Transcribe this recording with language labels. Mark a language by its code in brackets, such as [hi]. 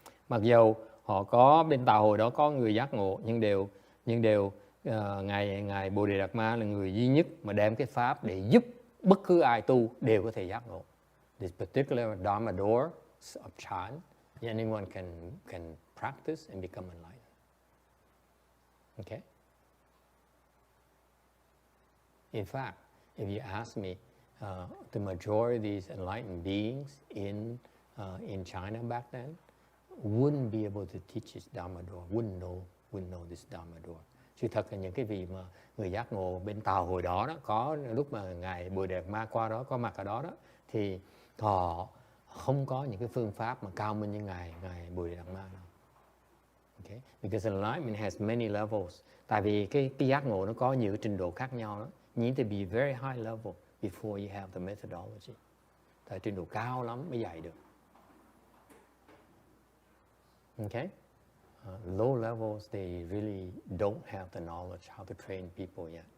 [vi] Mặc dù họ có bên Tàu hồi đó có người giác ngộ, nhưng đều ngài Bồ Đề Đạt Ma là người duy nhất mà đem cái pháp để giúp bất cứ ai tu đều có thể giác ngộ. [en] This particular Dharma door of Chan, anyone can practice and become enlightened. Okay? In fact, if you ask me, the majority of these enlightened beings in China back then wouldn't be able to teach this Dharma door, wouldn't know this Dharma door. [vi] Sự thật là những cái vị mà người giác ngộ bên Tàu hồi đó đó, có lúc mà ngài Bồ Đề Đạt Ma qua đó, có mặt ở đó đó, thì họ không có những cái phương pháp mà cao minh như ngài Bồ Đề Đạt Ma đâu. [en] Okay? Because enlightenment has many levels. [vi] Tại vì cái giác ngộ nó có nhiều trình độ khác nhau đó. [en] You need to be very high level before you have the methodology. [vi] Tại trình độ cao lắm mới dạy được. [en] Okay? Low levels, they really don't have the knowledge how to train people yet.